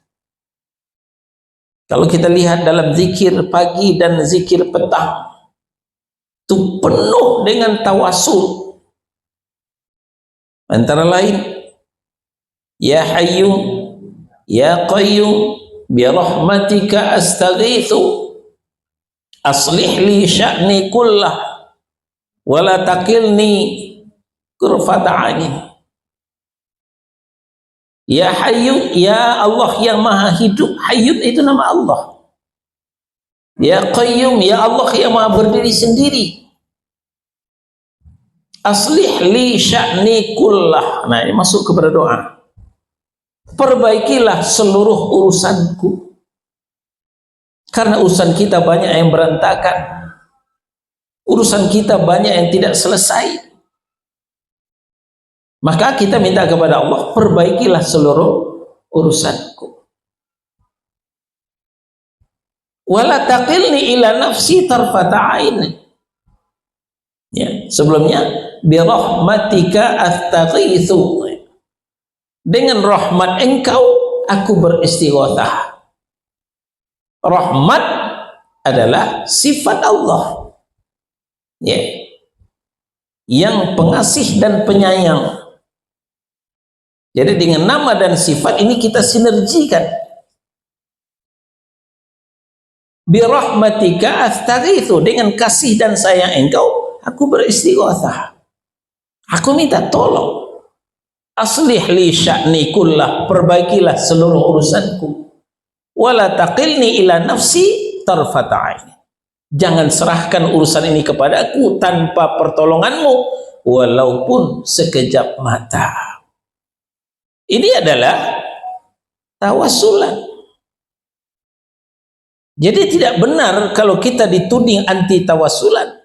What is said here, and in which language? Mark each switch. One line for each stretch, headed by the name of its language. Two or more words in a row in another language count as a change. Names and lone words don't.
Indonesian: Kalau kita lihat dalam zikir pagi dan zikir petang, itu penuh dengan tawassul. Antara lain,
Arabic: يا حي يا قيوم برحمتك أستغيث أصلح لي شأني كله ولا تكلني طرفة عين. يا حي,
Indonesian: ya Allah yang maha hidup. Hayyu itu nama Allah.
Arabic: يا قيوم,
Indonesian: ya Allah yang maha berdiri sendiri.
Arabic: أصلح لي شأني كله.
Indonesian: Nah, ini masuk kepada doa. Perbaikilah seluruh urusanku. Karena urusan kita banyak yang berantakan. Urusan kita banyak yang tidak selesai. Maka kita minta kepada Allah, perbaikilah seluruh urusanku.
Arabic: ولا تكلني إلى نفسي طرفة عين.
Indonesian: Ya, sebelumnya
Arabic: برحمتك أستغيث.
Indonesian: Dengan rahmat engkau aku beristighatsah. Rahmat adalah sifat Allah. Ya. Yang pengasih dan penyayang. Jadi dengan nama dan sifat ini kita sinergikan.
Arabic: برحمتك أستغيث,
Indonesian: dengan kasih dan sayang engkau aku beristighatsah. Aku minta tolong.
Arabic: أصلح لي شأني كله,
Indonesian: perbaikilah seluruh urusanku.
Arabic: ولا تكلني إلى نفسي طرفة عين.
Indonesian: Jangan serahkan urusan ini kepadaku tanpa pertolonganmu walaupun sekejap mata. Ini adalah tawassulan. Jadi tidak benar kalau kita dituding anti tawassulan.